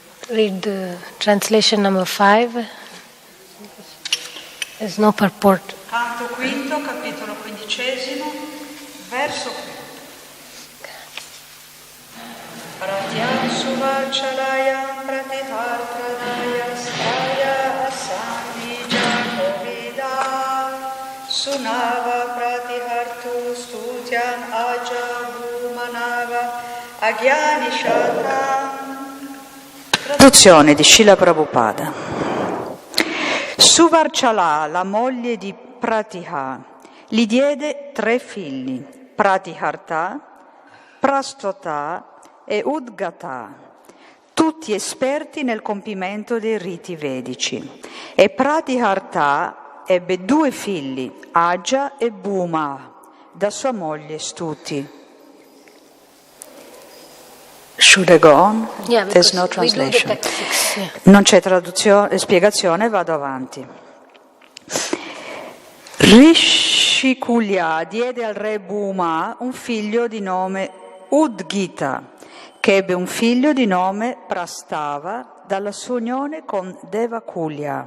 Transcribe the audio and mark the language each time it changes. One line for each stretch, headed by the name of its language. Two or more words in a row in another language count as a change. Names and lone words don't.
English: read the translation number 5. There's no purport.
Italian: Canto quinto, capitolo 15, verso 1.
Sanskrit: Pratiha Suvarcala Pratiharta Staya Asandija Kovida Sunava Pratihartu Stutian Aja Bhumanava Agyani Shatan.
Italian: Traduzione di Srila Prabhupada. Suvarcala, la moglie di Pratiha, gli diede 3 figli, Pratiharta, Prastota e Udgata, tutti esperti nel compimento dei riti vedici. E Pratiharta ebbe 2 figli, Aja e Bhuma, da sua moglie Stuti.
English: Should I go on? Yeah, There's no translation. Yeah.
Italian: Non c'è spiegazione, vado avanti. Rsikulya diede al re Bhuma un figlio di nome Udgitha, che ebbe un figlio di nome Prastava dalla sua unione con Devakulya.